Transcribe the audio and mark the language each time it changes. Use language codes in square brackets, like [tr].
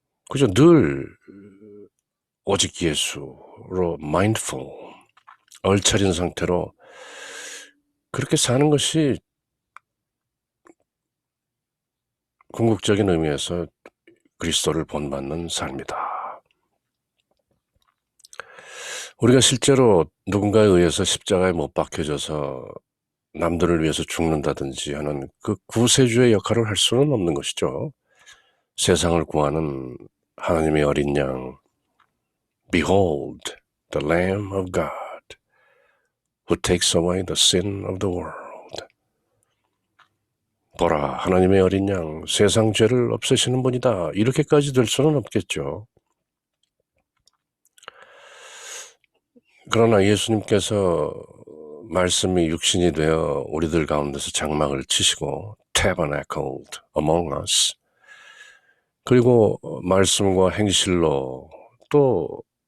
[ko] 그저 늘 오직 예수로 mindful, 얼차린 상태로 그렇게 사는 것이 궁극적인 의미에서 그리스도를 본받는 삶이다. 우리가 실제로 누군가에 의해서 십자가에 못 박혀져서 남들을 위해서 죽는다든지 하는 그 구세주의 역할을 할 수는 없는 것이죠. 세상을 구하는 하나님의 어린 양, [en] Behold, the Lamb of God, who takes away the sin of the world. [ko] 보라, 하나님의 어린 양, 세상 죄를 없애시는 분이다. 이렇게까지 될 수는 없겠죠. 그러나 예수님께서 말씀이 육신이 되어 우리들 가운데서 장막을 치시고 [en] tabernacled among us, [ko] 그리고 말씀과 행실로, 또